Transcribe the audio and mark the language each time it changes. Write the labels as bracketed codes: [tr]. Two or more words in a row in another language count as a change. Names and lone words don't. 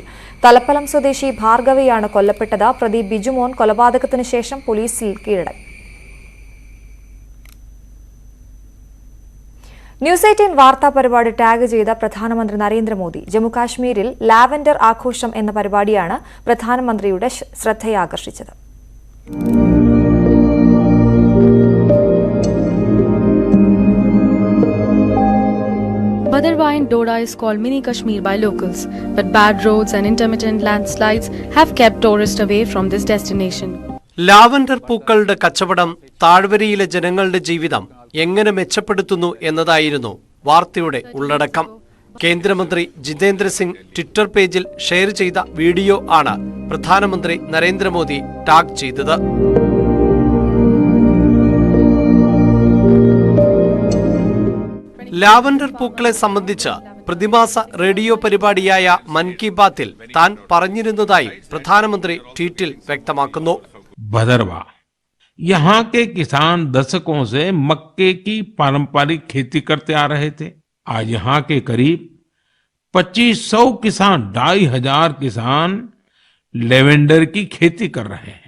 [ml] തലപ്പലം സ്വദേശി ഭാർഗവിയാണ് കൊല്ലപ്പെട്ടത്. പ്രതി ബിജുമോൻ കൊലപാതകത്തിന് ശേഷം പോലീസിൽ കീഴടങ്ങി. ന്യൂസ് 18 വാർത്താ പരിപാടി ടാഗ് ചെയ്ത പ്രധാനമന്ത്രി നരേന്ദ്രമോദി. ജമ്മുകാശ്മീരിൽ ലാവൻഡർ ആഘോഷം എന്ന പരിപാടിയാണ് പ്രധാനമന്ത്രിയുടെ ശ്രദ്ധയാകർഷിച്ചത്. [en] Badarwine Doda is called Mini Kashmir by locals, but bad roads and intermittent landslides have kept tourists away from this destination. [ml] ലാവൻഡർ പൂക്കളുടെ കച്ചവടം താഴ്വരയിലെ ജനങ്ങളുടെ ജീവിതം എങ്ങനെ മെച്ചപ്പെടുത്തുന്നു എന്നതായിരുന്നു വാർത്തയുടെ ഉള്ളടക്കം. കേന്ദ്രമന്ത്രി ജിതേന്ദ്ര സിംഗ് ട്വിറ്റർ പേജിൽ ഷെയർ ചെയ്ത വീഡിയോ ആണ് പ്രധാനമന്ത്രി നരേന്ദ്രമോദി ടാഗ് ചെയ്തത്. ലാവൻഡർ പൂക്കളെ സംബന്ധിച്ച് പ്രതിമാസ റേഡിയോ പരിപാടിയായ മൻ കി ബാത്തിൽ താൻ പറഞ്ഞിരുന്നതായി പ്രധാനമന്ത്രി ട്വീറ്റിൽ വ്യക്തമാക്കുന്നു. [hi] भदरवा यहाँ के किसान दशकों से मक्के की पारंपरिक खेती करते आ रहे थे. आज यहाँ के करीब 2500 किसान, 2500 किसान लेवेंडर की खेती कर रहे हैं.